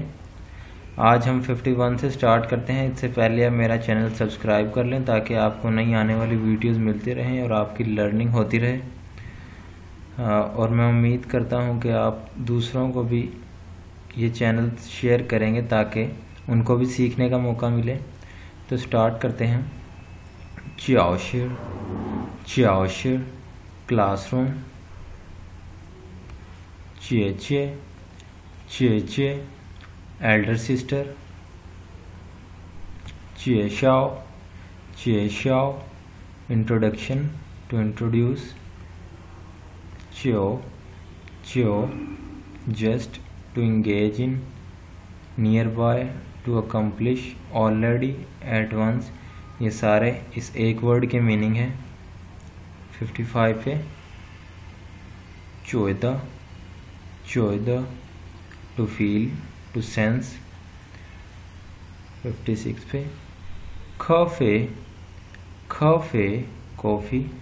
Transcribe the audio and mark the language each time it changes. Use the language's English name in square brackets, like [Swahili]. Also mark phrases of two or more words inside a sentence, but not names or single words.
[Hindi] आज हम 51 से स्टार्ट करते हैं। इससे पहले आप मेरा [English] channel subscribe [Hindi] कर लें ताकि आपको नई आने वाली वीडियोस मिलती रहें और आपकी लर्निंग होती रहे। और मैं उम्मीद करता हूं कि आप दूसरों को भी ये [English] channel share [Hindi] करेंगे ताकि उनको भी सीखने का मौका मिले। तो स्टार्ट करते हैं। 教室 क्लासरूम। [English] 姐姐 elder sister. 介绍 introduction to introduce. 就 just to engage in, nearby टू accomplish, already, at once। [Hindi] ये सारे इस एक वर्ड के मीनिंग है। 55 पे 14 [English] to feel, to sense. 56 पे coffee coffee.